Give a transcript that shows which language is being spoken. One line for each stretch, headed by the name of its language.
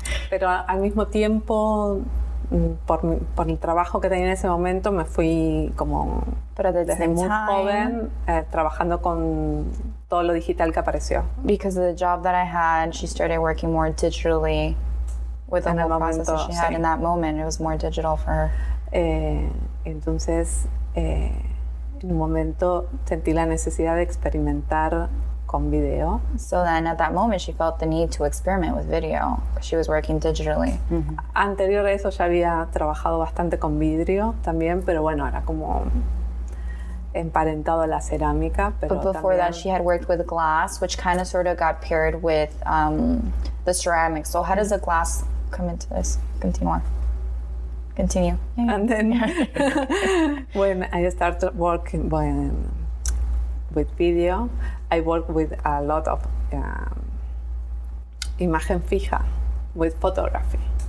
Spanish: Pero al mismo tiempo, por el trabajo que tenía en ese momento, me fui como desde muy joven trabajando con todo lo digital que apareció.
English: Because of the job that I had, she started working more digitally with the whole process that she had in that moment. It was more digital for her.
Spanish: Entonces, en un momento sentí la necesidad de experimentar con video.
English: So then at that moment she felt the need to experiment with video because she was working digitally. Mm-hmm.
Spanish: Anterior a eso ya había trabajado bastante con vidrio también, pero bueno, era como emparentado a la cerámica. Pero
English: but before that she had worked with glass, which kind of sort of got paired with the ceramics. So how does the glass come into this? Continue. Yeah. And then when I started working with video, I worked with a lot of
Spanish: imagen fija,
English: with photography.